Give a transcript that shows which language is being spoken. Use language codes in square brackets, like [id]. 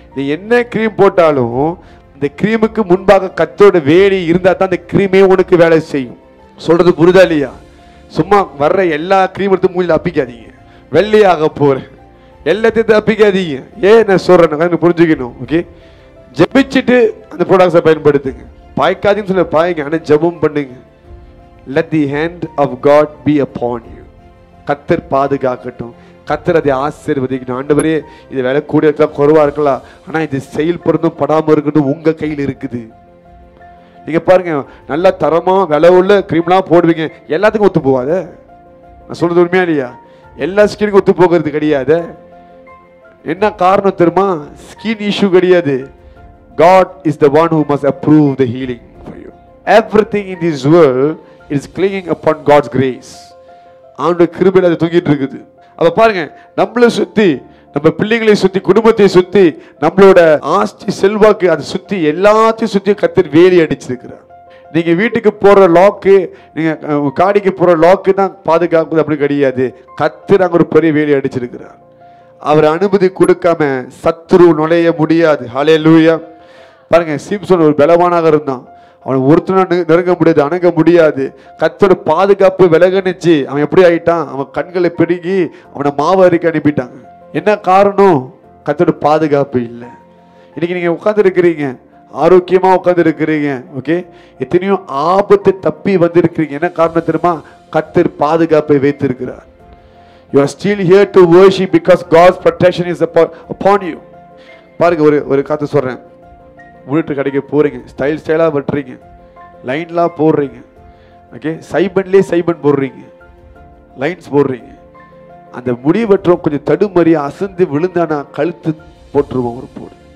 [ta] நீ என்ன கிரீம் போட்டாலும் இந்த கிரீமுக்கு முன்பாக கர்த்தரோட வேலி இருந்தா தான் அந்த கிரீமே உனக்கு வேலை செய்யும். சொல்றது புரியுதா இல்லையா? சும்மா வர்ற எல்லா கிரீம் எடுத்து மூஞ்சில் அப்பிக்காதீங்க. வெள்ளையாக போறேன் எல்லாத்தையும் அப்பிக்காதீங்க. ஏன் நான் சொல்றேன் புரிஞ்சுக்கணும். ஓகே, ஜெபிச்சுட்டு அந்த ப்ராடக்ட்ஸை பயன்படுத்துங்க. பாய்க்காதீங்கன்னு சொல்ல பாய்ங்க, ஆனால் ஜெபம் பண்ணுங்க. [en] Let the hand of God be upon you. [ta] கர்த்தர் பாதுகாக்கட்டும், கர்த்தர் அதை ஆசீர்வதிக்கணும். ஆண்டவரே இது வேலை கூட இருக்கலாம், குறைவா இருக்கலாம், ஆனா இது செயல்படுத்தும் படாம இருக்கட்டும் உங்க கையில் இருக்குது. நீங்க பாருங்க, நல்லா தரமா விலை உள்ள கிரீம்லாம் போடுவீங்க, எல்லாத்துக்கும் ஒத்து போகாத. நான் சொல்றது உண்மையா இல்லையா? எல்லா ஸ்கின்னுக்கும் ஒத்து போகிறது கிடையாது. என்ன காரணம் தெரியுமா? ஸ்கின் இஷ்யூ கிடையாது. [en] God is the one who must approve the healing for you. Everything in this world is clinging upon God's grace. [ta] அவனுடைய கிருபையில் அது தூங்கிட்டு இருக்குது. அப்ப பாருங்க, நம்மளை சுத்தி, நம்ம பிள்ளைகளை சுத்தி, குடும்பத்தை சுத்தி, நம்மளோட ஆஸ்தி செல்வாக்கு அதை சுத்தி எல்லாத்தையும் சுத்தி கர்த்தர் வேலி அடிச்சிருக்கிறார். நீங்க வீட்டுக்கு போற லாக்கு, நீங்க காடிக்கு போற லாக்கு தான் பாதுகாப்பு அப்படி கிடையாது. கர்த்தர் அங்க ஒரு பெரிய வேலி அடிச்சிருக்கிறார். அவர் அனுமதி கொடுக்காம சத்துரு நுழைய முடியாது. ஹல்லேலூயா. பாருங்க, சிம்சன் ஒரு பலவானாக இருந்தான். அவனை ஒருத்தனை நெருங்க முடியாது, அணுக முடியாது. கர்த்தரோட பாதுகாப்பு விலகணிச்சு அவன் எப்படி ஆயிட்டான்? அவன் கண்களை பெருகி அவனை மாவரிக்க அனுப்பிட்டாங்க. என்ன காரணம்? கர்த்தரோட பாதுகாப்பு இல்லை. இன்னைக்கு நீங்க உட்கார்ந்து இருக்கிறீங்க, ஆரோக்கியமா உட்கார்ந்து இருக்கிறீங்க. ஓகே, எத்தனையோ ஆபத்து தப்பி வந்திருக்கிறீங்க. என்ன காரணம் தெரியுமா? கர்த்தர் பாதுகாப்பை வைத்திருக்கிறார். [en] You are still here to worship because God's protection is upon you. [ta] பாருங்க, ஒரு கதை சொல்றேன். வீட்டு கடைக்கு போறீங்க, ஸ்டைலா வெட்டுறீங்க, லைன்லாம் போடுறீங்க. ஓகே, சைபன்லேயே சைபன் போடுறீங்க, லைன்ஸ் போடுறீங்க. அந்த முடி வெட்டுறோம் கொஞ்சம் தடுமறி அசந்து விழுந்தானா கழுத்து போட்டுருவோம் ஒரு போடு.